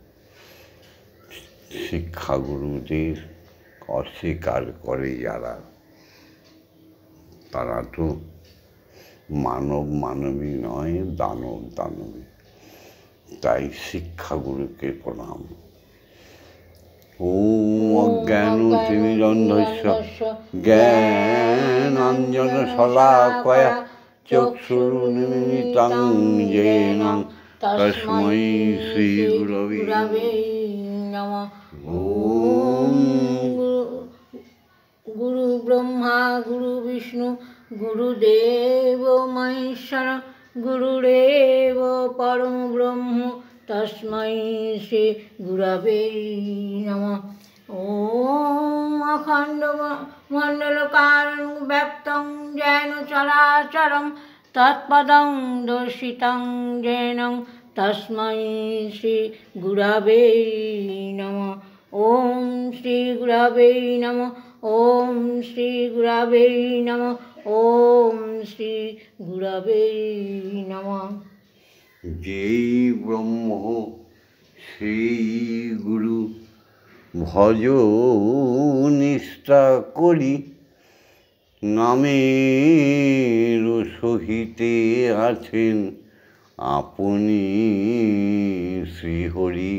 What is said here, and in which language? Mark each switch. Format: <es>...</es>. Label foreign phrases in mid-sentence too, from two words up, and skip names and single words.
<bn>শিক্ষাগুরুদের অস্বীকার করে যারা, তারা তো মানবী নয়, দানবী। তাই শিক্ষাগুরুকে প্রণাম।</bn> <sa>ওম অজ্ঞানতিমিরন্ধস্য জ্ঞানাঞ্জনশলাকয়া চক্ষুरुन्मीलितं येन তস্मै শ্রীগুরবে নমঃ। ওম গুরু ব্রহ্মা গুরু বিষ্ণু গুরুদেব মহেশ্বর গুরুরেব পরম ব্রহ্ম তস্मै শ্রী গুরবে নমঃ। ওম অখণ্ড মণ্ডলকারং ব্যপ্তং যেন চরাচরং তৎপদং দর্শিতং যেন তস্मै শ্রী গুরবে নমঃ। ওম শ্রী গুরবে নমঃ। ওম শ্রী গুরবে নমঃ। ওম শ্রী গুরবে নমঃ।</sa> <bn>যেই ব্রহ্ম সেই গুরু ভজ নিষ্ঠা করি, নামের সহিতে আছেন আপনি শ্রীহরি।</bn>